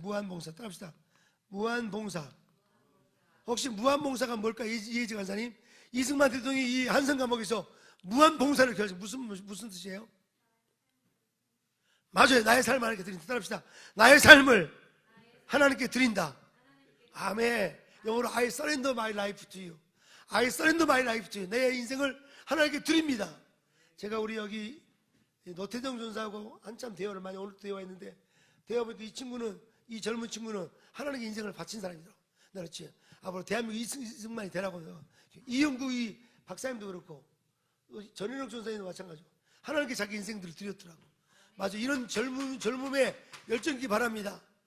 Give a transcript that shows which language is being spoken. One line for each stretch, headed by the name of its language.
Korean: 무한봉사. 따라합시다. 무한봉사. 혹시 무한봉사가 뭘까? 이혜지 간사님, 이승만 대통령이 이 한성 감옥에서 무한봉사를 켰어요. 무슨 뜻이에요? 맞아요. 나의 삶을 하나님께 드린다. 따라합시다. 나의 삶을 하나님께 드린다. 아멘. 영어로
English: I surrender my life to you. I surrender my life to you.
Korean: 내 인생을 하나님께 드립니다. 제가 우리 여기 노태정 전사하고 한참 대화를 많이, 오늘도 대화했는데, 대화해보니까 이 젊은 친구는 하나님께 인생을 바친 사람이더라고. 그렇지. 앞으로 대한민국 이승만이 되라고. 이영구 이 박사님도 그렇고 전현영 전사님도 마찬가지고 하나님께 자기 인생들을 드렸더라고. 맞아. 이런 젊음에 열정기 바랍니다.